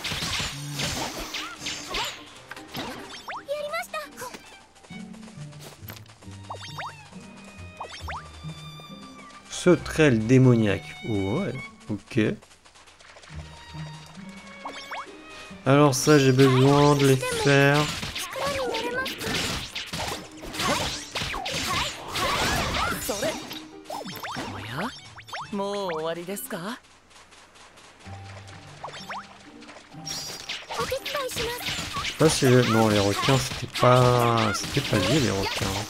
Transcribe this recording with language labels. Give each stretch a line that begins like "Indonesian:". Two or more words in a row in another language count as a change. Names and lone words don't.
French: Sauterelle démoniaque. Ouais, ok. Alors ça, j'ai besoin de les faire.
Japanese: もう終わりですか？
French: Je sais pas si... Non, les requins, c'était pas dit, les requins.